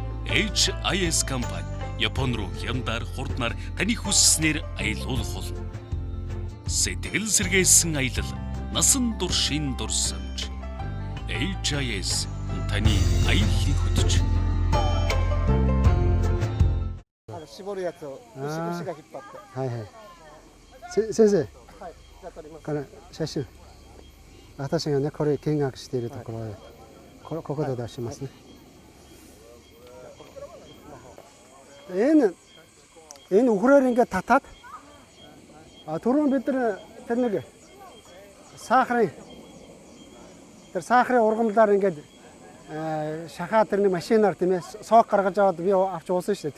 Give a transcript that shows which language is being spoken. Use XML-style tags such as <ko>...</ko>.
<mn>HIS компани Япон руу хямдаар хурднаар таны хүсснээр аялуулах болно. Сэтгэл сэргээсэн аялал, насан туршийн дурсамж. HIS таны аяллыг хөтөж.</mn> <ja>絞るやつを牛が引っ張って。はいはい。先生。この写真、私がねこれ見学しているところへここで出しますね。</ja> <mn>Энэ ухраар ингээд татаад түрүүн бид тэр нэг сахарын ургамлаар ингээд шахаа тэрний машинаар тийм ээ сок гаргаж аваад би авч уусан шүү дээ.</mn>